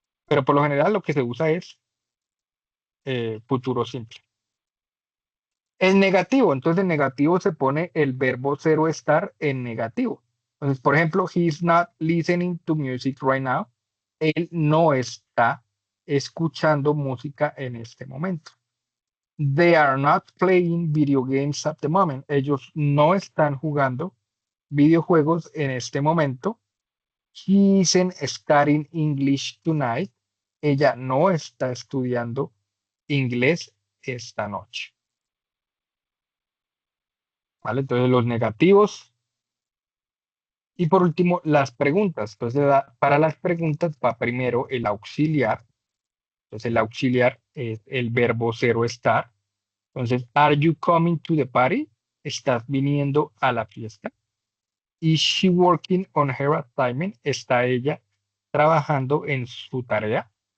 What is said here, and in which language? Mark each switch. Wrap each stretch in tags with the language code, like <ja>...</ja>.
<es>Pero por lo general lo que se usa es futuro simple. El negativo, entonces en negativo se pone el verbo zero estar en negativo. Entonces, por ejemplo,</es> <en>he's not listening to music right now.</en> <es>Él no está escuchando música en este momento.</es> <en>They are not playing video games at the moment.</en> <es>Ellos no están jugando videojuegos en este momento.</es> <en>He isn't studying English tonight.</en> <es>Ella no está estudiando inglés esta noche. ¿Vale? Entonces los negativos. Y por último, las preguntas. Entonces, para las preguntas va primero el auxiliar. Entonces, el auxiliar es el verbo cero estar.</es> <en>Entonces, are you coming to the party?</en> <es>¿Estás viniendo a la fiesta?</es> <en>Is she working on her assignment?</en> <es>¿Está ella trabajando en su tarea?</es>